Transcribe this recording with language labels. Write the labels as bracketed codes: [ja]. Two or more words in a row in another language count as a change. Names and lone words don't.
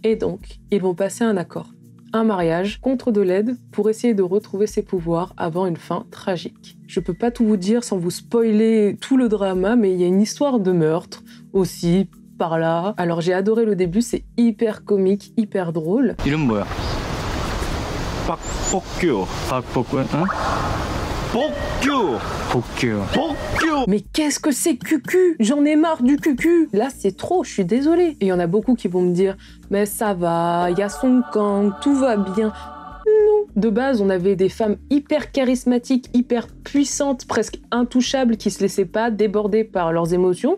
[fr] Et donc, ils vont passer un accord. Un mariage contre de l'aide pour essayer de retrouver ses pouvoirs avant une fin tragique. Je peux pas tout vous dire sans vous spoiler tout le drama, mais il y a une histoire de meurtre aussi par là. Alors j'ai adoré le début, c'est hyper comique, hyper drôle. [ko] 이름 뭐야? 박복규. 박복규. 응? 복규. [fr] Mais qu'est-ce que c'est cucu? J'en ai marre du cucu. Là, c'est trop, je suis désolée. Et il y en a beaucoup qui vont me dire « Mais ça va, il y a Song Kang, tout va bien. » Non. De base, on avait des femmes hyper charismatiques, hyper puissantes, presque intouchables, qui se laissaient pas déborder par leurs émotions.